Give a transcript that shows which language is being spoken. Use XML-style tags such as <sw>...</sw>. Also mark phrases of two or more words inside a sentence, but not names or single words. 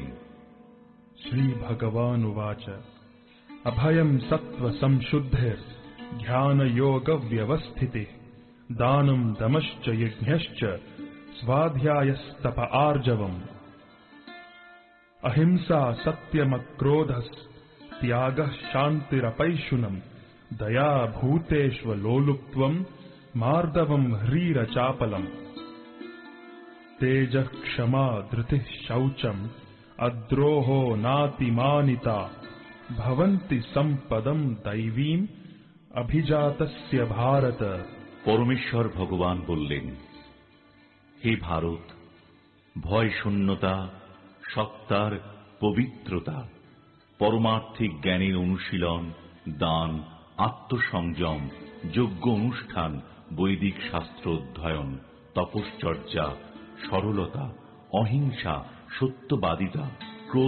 <sa>শ্রী ভগবান উবাচ অভয়ম সত্ত্ব সংশুদ্ধির ধ্যান যোগ ব্যবস্থিতিঃ দানম দমশ্চ যজ্ঞশ্চ স্বাধ্যায়স্তপ আর্জবম अहिंसा सत्यमक्रोधस् त्यागः शान्तिरपैशुनम् दया भूतेष्वलोलुप्त्वम् मार्दवम् ह्रीरचापलम् तेजः क्षमा धृतिः शौचम् अद्रोहो नातिमानिता भवन्ति सम्पदम् दैवीम् अभिजातस्य भारत।</sa> <bn>পরমেশ্বর ভগবান বললেন, হে ভারত, ভয় শূন্যতা, সত্তার পবিত্রতা, পরমার্থিক জ্ঞানের অনুশীলন, দান, আত্মসংযম, যজ্ঞ অনুষ্ঠান, বৈদিক শাস্ত্র অধ্যয়ন, তপশ্চর্যা, সরলতা, অহিংসা, সত্যবাদিতা, ক্রোধ</bn>